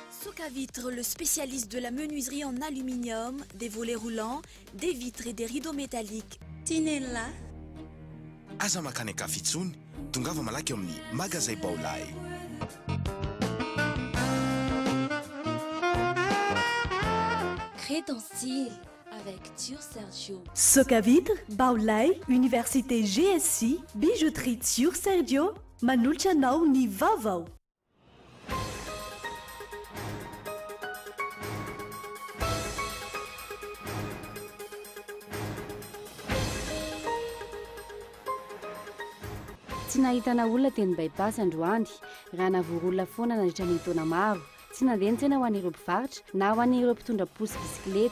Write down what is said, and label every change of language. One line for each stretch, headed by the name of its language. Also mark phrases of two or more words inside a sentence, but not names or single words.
French: Socavitre, le spécialiste de la menuiserie en aluminium, des volets roulants, des vitres et des rideaux métalliques. Tinella.
Malagasy: Aza makany Kafitsony, tongava malaky amin'ny magasin Baolay.
French: Crée ton style avec Tur Sergio.
Malagasy: Socavitre, Baolay, Université GSI, bijouterie Tur Sergio, manolotra anao ny vaovao. Tsy nahitana olona teny bypass androany raha navory olona foana nandritra ny taona maro tsy nandeha ntsena ho an'ireo mpivarotra na ho an'ireo mpitondra posy bisikileta.